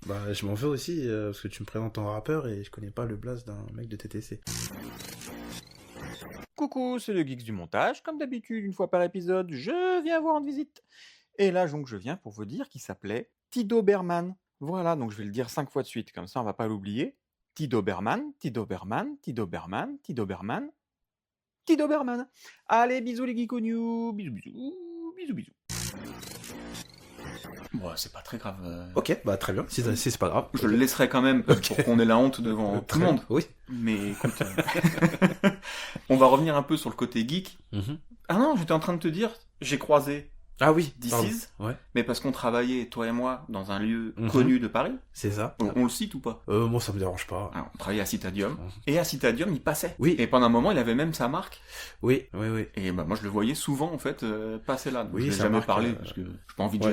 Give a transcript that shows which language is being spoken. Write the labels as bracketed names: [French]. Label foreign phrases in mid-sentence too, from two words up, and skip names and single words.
[French] Bah, je m'en veux aussi, parce que tu me présentes en rappeur et je connais pas le blast d'un mec de TTC. Coucou, c'est le Geeks du montage. Comme d'habitude, une fois par épisode, je viens vous rendre visite. Et là, donc, je viens pour vous dire qu'il s'appelait Tido Berman. Voilà, donc je vais le dire 5 fois de suite, comme ça on va pas l'oublier. Tido Berman, Tido Berman, Tido Berman, Tido Berman, Tido Berman. Allez, bisous les geeks new, bisous. Bon, c'est pas très grave. Ok, bah très bien, si c'est pas grave. Je le laisserai quand même pour qu'on ait la honte devant tout le monde. Oui. Mais écoute, on va revenir un peu sur le côté geek. Mhm. Ah non, j'étais en train de te dire, j'ai croisé Ah oui, This pardon. Is, Ouais, mais parce qu'on travaillait, toi et moi, dans un lieu Mhm. connu de Paris. c'est ça. On le cite ou pas? Moi, ça me dérange pas. Ah, on travaillait à Citadium. Mhm. Et à Citadium, il passait. Oui. Et pendant un moment, il avait même sa marque. Oui. Et bah, moi, je le voyais souvent, en fait, passer là. Donc, Oui, je l'ai sa jamais marque, parlé, parce que j'ai pas envie de